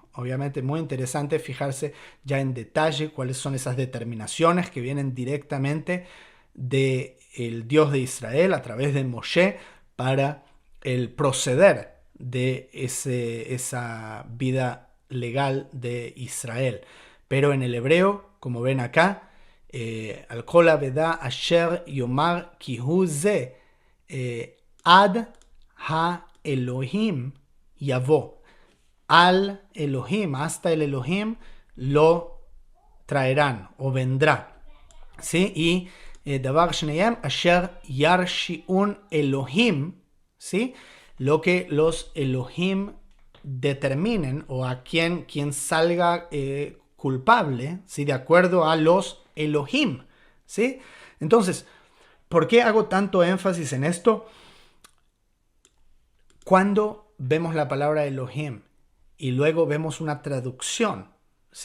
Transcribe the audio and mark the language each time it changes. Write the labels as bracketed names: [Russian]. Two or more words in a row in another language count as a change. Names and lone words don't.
[Spanish] Obviamente muy interesante fijarse ya en detalle cuáles son esas determinaciones que vienen directamente del Dios de Israel a través de Moshe para el proceder de esa vida legal de Israel. Pero en el hebreo, como ven acá, [Hebrew] al kol aveda asher yomar ki hu ze ad ha-Elohim yavó. Al Elohim, [Spanish] hasta el Elohim, lo traerán o vendrá. ¿Sí? [Hebrew] Y davar shneyem asher yarshiun Elohim, [Spanish] ¿sí? Lo que los Elohim determinen o a quien salga culpable, ¿sí? De acuerdo a los Elohim, ¿sí? Entonces, ¿por qué hago tanto énfasis en esto? Cuando vemos la palabra Elohim y luego vemos una traducción, ¿sí?